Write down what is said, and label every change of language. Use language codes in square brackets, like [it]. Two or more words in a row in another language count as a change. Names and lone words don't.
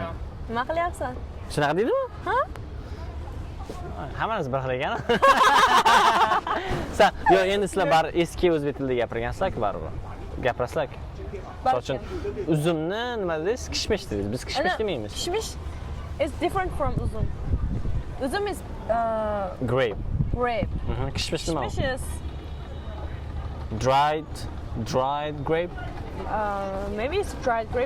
[uz] Nima qilyapsan? Shunaqa deydimi? Ha? Hammamiz bir xil ekan. Yo'q, endi sizlar bari eski o'zbek tilida gapirgansizlar-ku baribir. Gapirasizlar-ku. Misol uchun uzumni nima deysiz? Kishmish deysiz. Biz kishmish demaymiz. [en] Kishmish is different from uzum. Uzum is grape. Grape. [uz] Kishmish nima? [en] Kishmish is dried grape. Maybe it's dried grape.